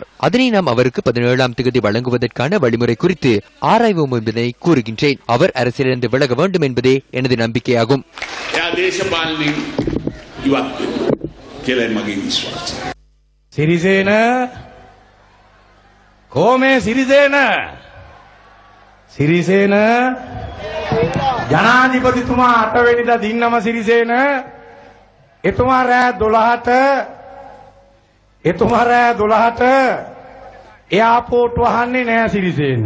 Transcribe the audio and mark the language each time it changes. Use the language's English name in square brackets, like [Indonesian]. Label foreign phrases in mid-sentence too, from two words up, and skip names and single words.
[Tamil] அதனை நாம் அவருக்கு 17ஆம் தேதி வழங்குவதற்கான வழிமுறை குறித்து ஆராய்வோம் என்பதை கூறுகின்றேன். அவர் அரசியலிருந்து விலக வேண்டும் என்பதே எனது நம்பிக்கையாகும். [Sinhala] சிறிசேன கோமே சிறிசேன සිරිසේන ජනාධිපතිතුමා 8 වෙනිදා දින්නම සිරිසේන එතුමා රෑ 12ට එයාපෝට් වහන්නේ නෑ සිරිසේන.